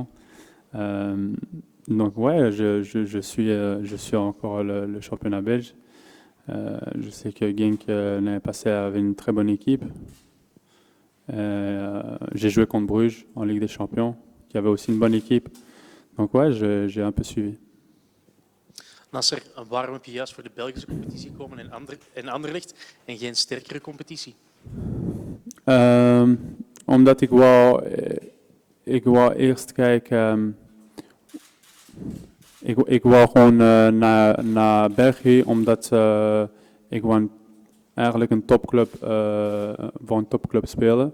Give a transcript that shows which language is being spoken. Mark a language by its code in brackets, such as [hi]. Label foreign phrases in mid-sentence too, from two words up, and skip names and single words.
[fr] Euh, donc ouais, je suis encore le championnat belge. Je sais que Genk l'année passée avait une très bonne équipe. J'ai joué contre Bruges en Ligue des Champions, qui avait aussi une bonne équipe. Donc ouais, j'ai un peu suivi. [nl] Nasser, waarom heb je juist voor de Belgische competitie gekomen in Anderlecht en geen sterkere competitie? Omdat ik wou eerst kijken. Ik wou gewoon naar België, omdat ik wou eigenlijk een topclub, voor een topclub spelen.